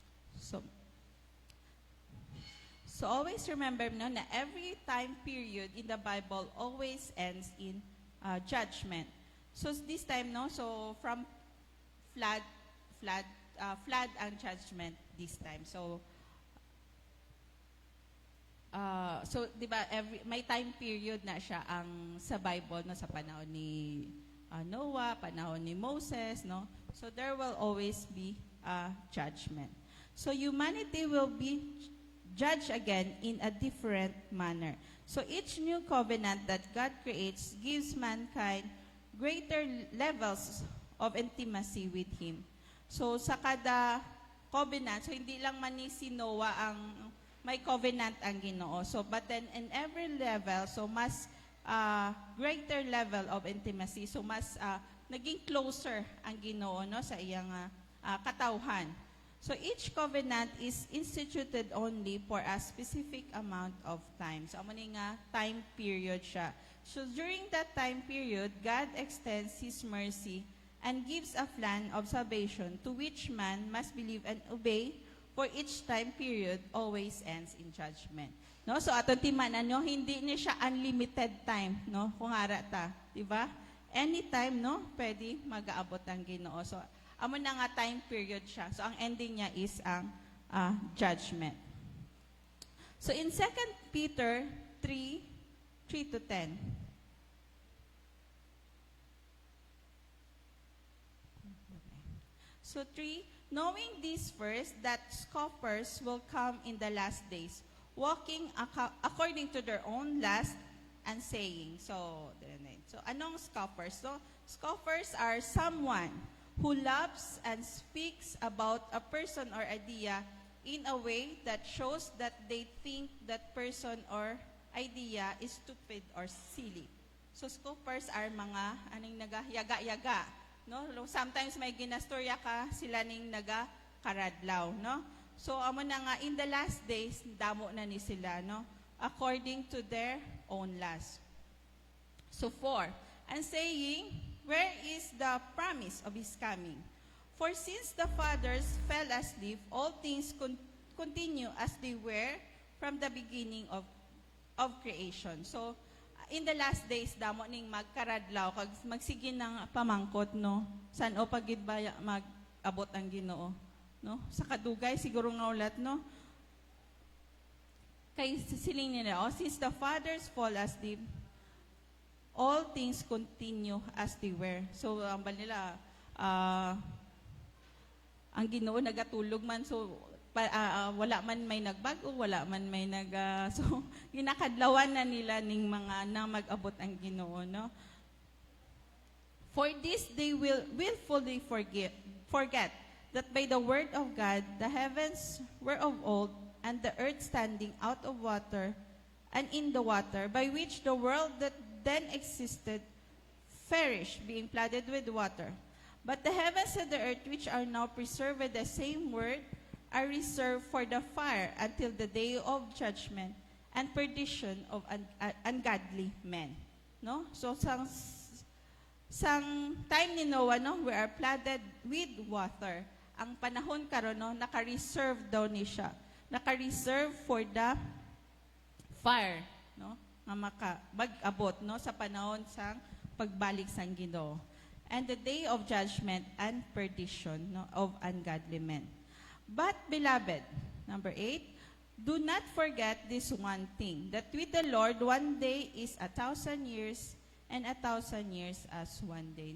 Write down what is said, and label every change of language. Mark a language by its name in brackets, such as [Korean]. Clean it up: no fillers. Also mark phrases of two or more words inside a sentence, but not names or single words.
[English] So always remember, no, na every time period in the Bible always ends in judgment. So this time, no, so from flood and judgment this time. [Hiligaynon] So di ba may [English] time period [Hiligaynon] na siya ang sa Bible, no, sa panahon ni Noah, panahon ni Moses, no. [English] So there will always be judgment. So humanity will be judged again in a different manner. So each new covenant that God creates gives mankind greater levels of intimacy with Him. [Hiligaynon] So sa kada covenant, so hindi lang man ni si Noah ang may covenant ang Ginoo. [English] So but then in every level, so mas greater level of intimacy. [Hiligaynon] So mas naging closer ang Ginoo, no, sa iyang katawhan. [English] So each covenant is instituted only for a specific amount of time. [Hiligaynon] So amo ni nga [English] time period [Hiligaynon] siya. [English] So during that time period, God extends His mercy and gives a plan of salvation to which man must believe and obey, for each time period always ends in judgment. [Hiligaynon] No, so aton timanan, no, hindi ni siya [English] unlimited time, [Hiligaynon] no, kung ara ta, di ba? Anytime, no, pwede mag-aabot ang Ginoo. So amo na nga [English] time period [Hiligaynon] siya. So ang ending niya is ang judgment. [English] So in 2 Peter 3 to 10. So 3, knowing this first, that scoffers will come in the last days, walking according to their own lust and saying. [Hiligaynon] So anong scoffers? [English] So scoffers are someone who loves and speaks about a person or idea in a way that shows that they think that person or idea is stupid or silly. So scoffers are [Hiligaynon] mga aning nagayaga-yaga, no? Sometimes may ginastorya ka sila ning nagakaradlaw, no? So amo na nga [English] in the last days [Hiligaynon] damo na ni sila, no? [English] According to their own lust. So 4, and saying, where is the promise of His coming? For since the fathers fell asleep, all things continue as they were from the beginning of creation. So, in the last days, [Hiligaynon] damo ning magkaradlaw, kag magsige ng pamangkot, no? San o pagid ba mag-abot ang Ginoo, no? Sa kadugay, siguro nga ulat, no? Kay siling nila, [English] since the fathers fall asleep, all things continue as they were. So, [Hiligaynon] ang bal nila, ang Ginoo nagatulog man, so wala man may nagbago, wala man may so ginakadlawan na nila ning mga na mag-abot ang Ginoo, no? [English] For this they will willfully forget that by the word of God the heavens were of old, and the earth standing out of water and in the water, by which the world that then existed perished, being flooded with water. But the heavens and the earth, which are now preserved with the same word, are reserved for the fire until the day of judgment and perdition of ungodly men. No? So, [Hiligaynon] sang time ni Noah, [English] no, we are flooded with water. [Hiligaynon] Ang panahon karon, no, naka-reserve daw ni siya. [English] Naka-reserve for the fire, [Hiligaynon] no, nga mag-abot, no, sa panahon sang pagbalik sang Ginoo. [English] And the day of judgment and perdition, no, of ungodly men. But, beloved, number 8, do not forget this one thing, that with the Lord, one day is 1,000 years, and 1,000 years as one day.